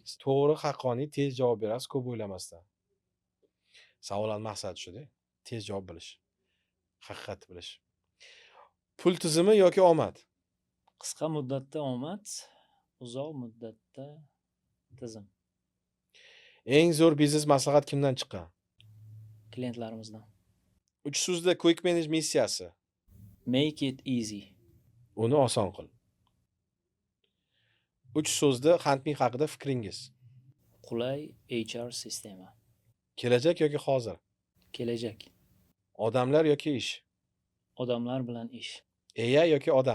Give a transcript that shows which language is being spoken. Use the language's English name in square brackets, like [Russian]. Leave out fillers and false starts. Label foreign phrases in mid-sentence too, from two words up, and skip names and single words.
[Uzbek] To'g'ri, haqqoniy, tez javob berasiz, ko'p o'ylamasdan. Savollar maqsadi shuda, tez javob bilish, haqiqatni bilish. Pul tizimi yoki omad? Qisqa muddatda omad, uzoq muddatda tizim. Eng zo'r biznes maslahat kimdan chiqqan? Klientlarimizdan. 3 so'zda Quick Manage missiyasi. [English] Make it easy. [Uzbek] Uni oson qil. 3 so'zda Handme haqida fikringiz. Qulay HR sistema. Kelajak yoki hozir? Kelajak. Odamlar yoki ish? Odamlar bilan ish. AI yoki odam?